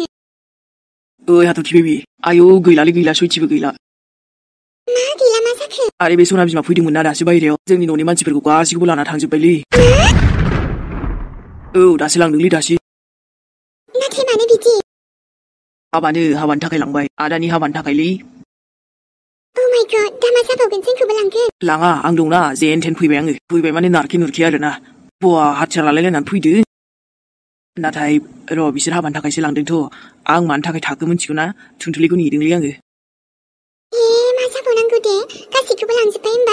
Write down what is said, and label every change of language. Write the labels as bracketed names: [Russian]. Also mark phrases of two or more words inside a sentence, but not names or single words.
[Bodo] ओइ हाथरखि बेबि आयौ गैला सयथिबो गैला मा गैला मा जाखो आरे बे सना बिमा फैदोंमोन ना दासो बायहेरायाव जोंनि न'नि मानसिफोरखौ गासिखौबो लाना थांजोब्बायलै औ दासो लांदोंलै दासो नाथाय मानो बिदि हाबानि थाखाय लांबाय आदानि हाबानि थाखायलै [English] Oh my god [Bodo] दा मा जाबावगोन जोंखौबो लांगोन लाङा आं दंना जेन थेन फैबाय आङो फैबाय माने नारखे नुरखे आरोना बवा हाथियार लालायलायनानै फैदो नाथाय र' बिसोर हाबानि थाखायसो लांदोंथ' आं मानि थाखाय थाखो मिथिगौ ना थुनथुलिखौ नेदोंलै आङो मा जाबावनांगौ दे गासैखौबो लांजोब्बाय होमबा